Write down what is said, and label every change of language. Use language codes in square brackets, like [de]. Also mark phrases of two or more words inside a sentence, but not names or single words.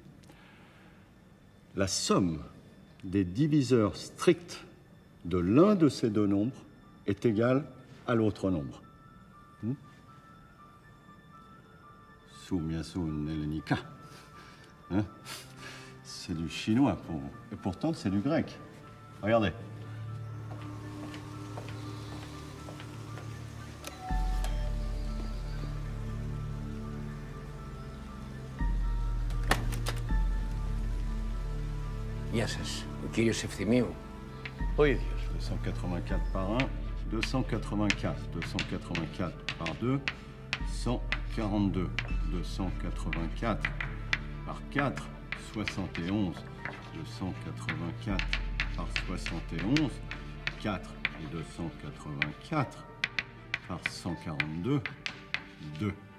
[fr] La somme des diviseurs stricts de l'un de ces deux nombres est égale à l'autre nombre. Sumiasu Nelenika. Hein? C'est du chinois pour vous. Et pourtant, c'est du grec. Regardez. [el] Γεια σας. Ο κύριος Ευθυμίου. Ο ίδιος. [fr] 284 par 1, 284. 284 par 2, 142. 284 par 4, 71. 284 par 71, 4 et 284 par 142, 2.